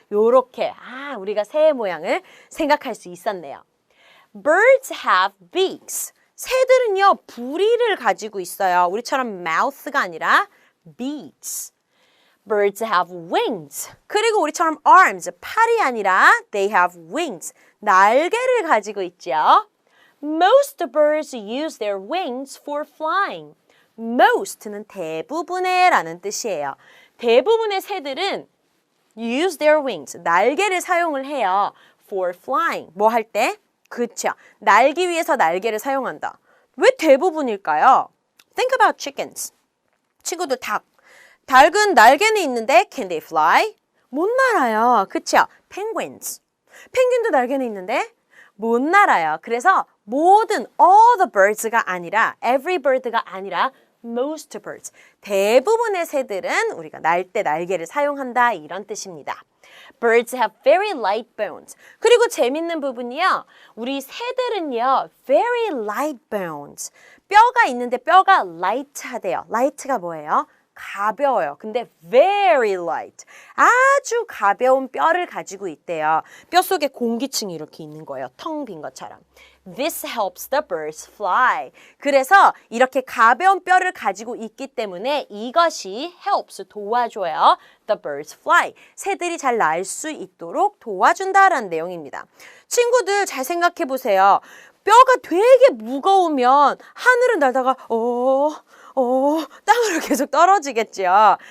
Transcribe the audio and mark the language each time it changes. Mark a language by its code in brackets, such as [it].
[ko] 요렇게 우리가 새의 모양을 생각할 수 있었네요. [en] Birds have beaks. [ko] 새들은요, 부리를 가지고 있어요. 우리처럼 mouth가 아니라 beaks. [en] Birds have wings. [ko] 그리고 우리처럼 [en] arms, [ko] 팔이 아니라 [en] they have wings. [ko] 날개를 가지고 있죠. [en] Most birds use their wings for flying. [ko] most는 대부분의 라는 뜻이에요. 대부분의 새들은 [en] use their wings, [ko] 날개를 사용을 해요. [en] for flying, [ko] 뭐 할 때? 그쵸. 날기 위해서 날개를 사용한다. 왜 대부분일까요? [en] Think about chickens. [ko] 친구들 닭은 날개는 있는데 [en] can they fly? [ko] 못 날아요. 그쵸? penguins. 펭귄도 날개는 있는데 못 날아요. 그래서 모든 [en] all the birds [ko] 가 아니라 [en] every bird [ko] 가 아니라 [en] most birds. [ko] 대부분의 새들은 우리가 날 때 날개를 사용한다 이런 뜻입니다. [en] Birds have very light bones. [ko] 그리고 재밌는 부분이요. 우리 새들은요. [en] very light bones. [ko] 뼈가 있는데 뼈가 light하대요. light가 뭐예요? 가벼워요. 근데 [en] very light. [ko] 아주 가벼운 뼈를 가지고 있대요. 뼈 속에 공기층이 이렇게 있는 거예요. 텅 빈 것처럼. [en] This helps the birds fly. [ko] 그래서 이렇게 가벼운 뼈를 가지고 있기 때문에 이것이 helps, 도와줘요. [en] The birds fly. [ko] 새들이 잘 날 수 있도록 도와준다라는 내용입니다. 친구들 잘 생각해 보세요. 뼈가 되게 무거우면 하늘을 날다가 땅으로 계속 떨어지겠죠.